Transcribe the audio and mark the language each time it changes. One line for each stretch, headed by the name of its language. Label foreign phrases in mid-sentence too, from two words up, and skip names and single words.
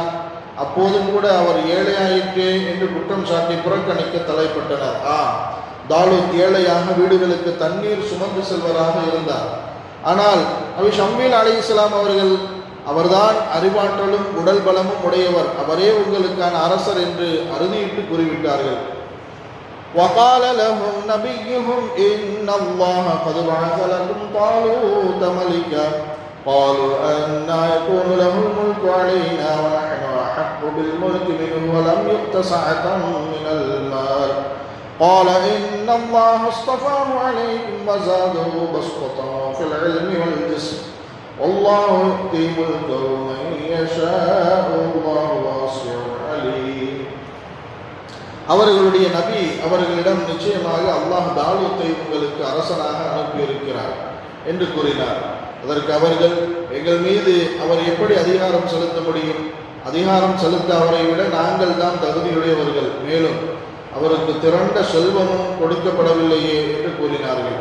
Tamil: அப்போதும் கூட அவர் ஏழையாயிற்றே என்று குற்றம் சாட்டி புறக்கணிக்க தலைப்பட்டனர். தாலூத் ஏழையாக வீடுகளுக்கு தண்ணீர் சுமந்து செல்வராக இருந்தார். ஆனால் நபி ஷம்வேல் அலைஹிஸ்ஸலாம் அவர்கள் அவர்தான் அறிவாற்றலும் உடல் பலமும் உடையவர், அவரே உங்களுக்கான அரசர் என்று அறுதியிட்டு கூறிவிட்டார்கள்.
Arabic: وقال لهم نبيهم إن الله قد بعث لكم طالوت ملكا قالوا أنى يكون له الملك علينا ونحن أحق بالملك منه ولم يؤت سعة من المال قال إن الله اصطفاه عليكم وزاده بسطة في العلم والجسم والله يؤتي ملكه من يشاء والله واسع عليم.
Tamil: அவர்களுடைய நபி அவர்களிடம் நிச்சயமாக அல்லாஹ் தாலூத்தை உங்களுக்கு அரசனாக அனுப்பியிருக்கிறார் என்று கூறினார். அதற்கு அவர்கள், எங்கள் மீது அவர் எப்படி அதிகாரம் செலுத்த முடியும்? அதிகாரம் செலுத்த அவரை விட நாங்கள் தான் தகுதியுடையவர்கள், மேலும் அவருக்கு திரண்ட செல்வமும் கொடுக்கப்படவில்லையே என்று கூறினார்கள்.